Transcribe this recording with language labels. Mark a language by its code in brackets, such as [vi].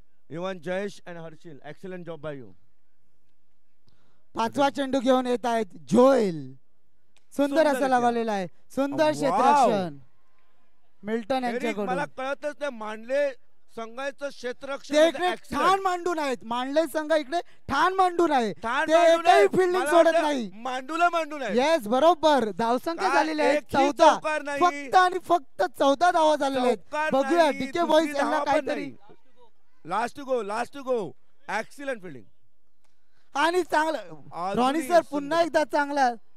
[en] Even Jayesh and Harshil excellent job by you. [mr] 5वा चेंडू घेऊन येत आहेत जोएल. सुंदर असं लगावलेला आहे. सुंदर क्षेत्ररक्षण मिल्टन यांच्याकडून. मला कळतच नाही मांडले संघाचं क्षेत्ररक्षण ठाण मांडून आहेत. मांडले संघ इकडे ठाण मांडून आहे. फिल्डिंग सोडत नाही. मांडूला येस बरोबर. धावसंख्या झालेली आहे 14. फक्त आणि फक्त 14 धावा झालेल्या आहेत. बघूया डीके बॉईज यांना काहीतरी. [en] last to go excellent fielding [mr] आणि चांगलं. रॉनी सर पुन्हा एकदा चांगला.